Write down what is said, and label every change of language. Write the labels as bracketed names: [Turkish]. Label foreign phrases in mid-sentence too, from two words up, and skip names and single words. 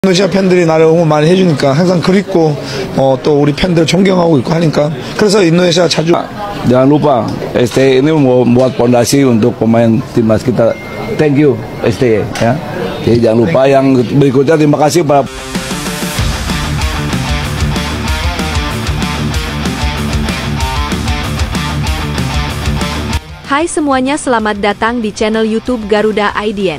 [Korean] 인도네시아 팬들이 나를 응원 많이 해주니까 항상 그립고 또 우리 팬들 존경하고 있고 하니까 그래서 인도네시아 자주. [Indonesian] Jangan lupa STY ini membuat fondasi untuk pemain timnas kita. [English] Thank you STY ya. [Indonesian] Jadi jangan lupa yang berikutnya terima kasih para. Hai semuanya, selamat datang di channel YouTube Garuda IDN.